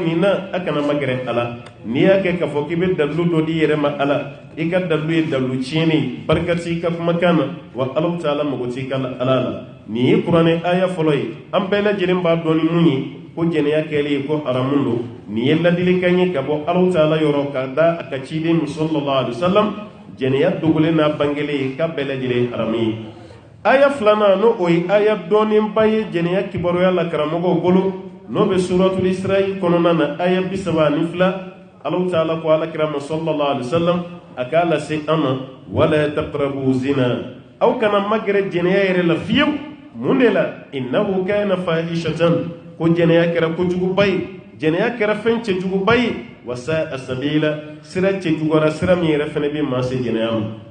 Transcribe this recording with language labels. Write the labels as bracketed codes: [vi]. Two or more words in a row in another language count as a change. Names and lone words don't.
[bm] nin na a kana magɛrɛ a la n'i y'a kɛ k'a fɔ k'i bɛ dalilu dɔ di yɛrɛ ma Ala i ka dalilu ye dalilu tiɲɛni barika t'i ka kumakan na wa Alahu Taala mago t'i ka Ala la nin ye kuranɛ aya fɔlɔ ye an bɛɛ lajɛlen b'a dɔn ni mun ye ko jɛnɛya kɛlen ye ko haramu don nin ye ladilikan ye ka bɔ Alahu Taala yɔrɔ ka da a ka ciden [ar] صلى الله عليه وسلم [bm] jɛnɛya dogolen n'a bangelen ye k'a bɛɛ lajɛlen haramu ye aya filanan n'o o ye aya dɔɔnenba ye jɛnɛya kibaruya la karamɔgɔw bolo n'o bɛ suratul Isra'i kɔnɔna na aya 32 Alahu Taala ko alakira ma [ar] صلى الله عليه وسلم [bm] a k'a lase an ma [ar] ولا تقربوا الزنا [bm] aw kana magɛrɛ jɛnɛya yɛrɛ la fiyewu mun de la [ar] إنه كان فاحشة [bm] ko jɛnɛya kɛra kojuguba ye jɛnɛya kɛra fɛn cɛjuguba ye [ar] وساء سبيلا [bm] sira cɛjuguyara sira min yɛrɛ fɛnɛ bɛ maa se jɛnɛya ma